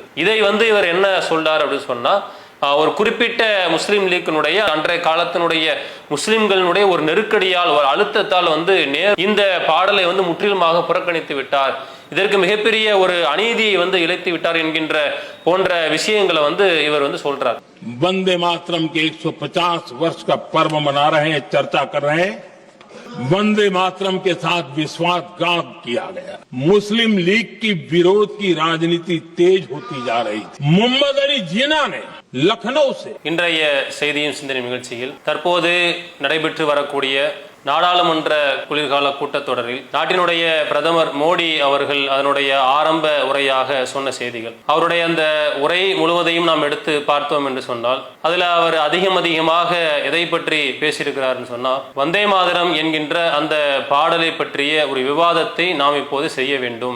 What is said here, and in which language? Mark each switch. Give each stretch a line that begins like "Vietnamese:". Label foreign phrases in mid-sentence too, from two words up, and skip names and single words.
Tamil: இதை இவர் என்ன சொல்றார் அப்படின்னு சொன்னா, ஒரு குறிப்பிட்ட முஸ்லீம் லீக்கினுடைய அன்றைய காலத்தினுடைய முஸ்லிம்களுடைய ஒரு நெருக்கடியால் ஒரு அழுத்தத்தால் இந்த பாடலை முற்றிலுமாக புறக்கணித்து விட்டார், இதற்கு மிகப்பெரிய ஒரு அநீதியை இழைத்து விட்டார் என்கின்ற போன்ற விஷயங்களை இவர் சொல்றார்.
Hindi: वंदे मातरम के 150 वर्ष का पर्व मना रहे हैं, चर्चा कर रहे हैं। वंदे मातरम के साथ विश्वासघात किया गया। मुस्लिम लीग की विरोध की राजनीति तेज होती जा रही थी। मोहम्मद अली जिन्ना ने लखनऊ से
Tamil: இன்றைய செய்தியும் சிந்தனை நிகழ்ச்சியில் தற்போது நடைபெற்று வரக்கூடிய நாடாளுமன்ற குளிர்கால கூட்டத்தொடரில் நாட்டினுடைய பிரதமர் மோடி அவர்கள் அதனுடைய ஆரம்ப உரையாக சொன்ன செய்திகள், அவருடைய அந்த உரை முழுவதையும் நாம் எடுத்து பார்த்தோம் என்று சொன்னால் அதுல அவர் அதிகமாக எதை பற்றி பேசியிருக்கிறார் சொன்னால், வந்தே மாதரம் என்கின்ற அந்த பாடலை பற்றிய ஒரு விவாதத்தை நாம் இப்போது செய்ய வேண்டும்.